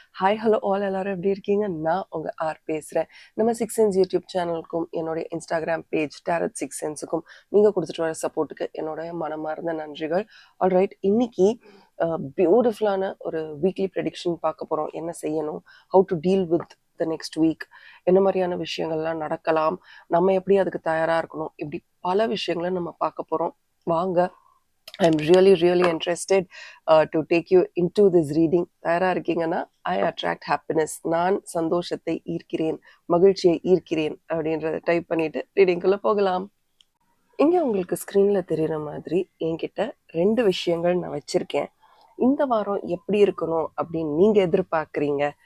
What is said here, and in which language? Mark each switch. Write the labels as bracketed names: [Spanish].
[Tamil] Hi hello all, எல்லாரும் எப்படி இருக்கீங்க? நான் உங்கள் ஆர் பேசுகிறேன். நம்ம 6 சென்ஸ் யூடியூப் சேனலுக்கும் என்னுடைய இன்ஸ்டாகிராம் பேஜ் டேரட் 6 சென்ஸுக்கும் நீங்கள் கொடுத்துட்டு வர சப்போர்ட்டுக்கு என்னோடைய மனமார்ந்த நன்றிகள். ஆல்ரைட், இன்னைக்கு பியூட்டிஃபுல்லான ஒரு வீக்லி ப்ரெடிக்ஷன் பார்க்க போகிறோம். என்ன செய்யணும், [English] how to deal with the next week, [Tamil] என்ன மாதிரியான விஷயங்கள்லாம் நடக்கலாம், நம்ம எப்படி அதுக்கு தயாராக இருக்கணும், இப்படி பல விஷயங்களை நம்ம பார்க்க போகிறோம். வாங்க. [English] I'm really interested to take you into this reading. [Tamil] தயாரா இருக்கீங்கன்னா [English] I attract happiness, [Tamil] நான் சந்தோஷத்தை ஈர்க்கிறேன், மகிழ்ச்சியை ஈர்க்கிறேன் அப்படின்றத டைப் பண்ணிட்டு ரீடிங்குள்ள போகலாம். இங்க உங்களுக்கு ஸ்க்ரீன்ல தெரியுற மாதிரி என்கிட்ட 2 விஷயங்கள் நான் வச்சிருக்கேன். இந்த வாரம் எப்படி இருக்கணும் அப்படின்னு நீங்க எதிர்பார்க்குறீங்க.